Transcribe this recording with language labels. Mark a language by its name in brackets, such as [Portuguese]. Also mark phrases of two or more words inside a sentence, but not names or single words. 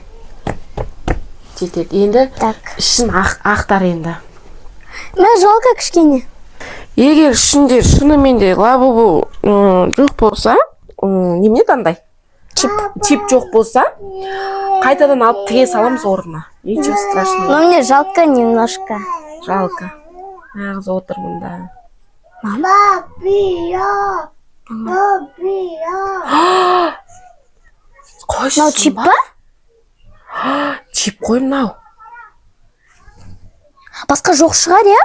[Kazakh] Жетеді. Енді ішін ақтар енді. Мына жалко кішкене. Егер ішінде шынымен де лабубу жоқ болса, немене андай? Чип жоқ болса, қайтадан алып тіге саламыз орнына. [Russian] Ничего страшного. Но мне жалко немножко. Жалко. [Kazakh] Ағыз отырмын да. Қойшысын Мынау чип па? Чип қой мынау. Басқа жоқ шығар, я?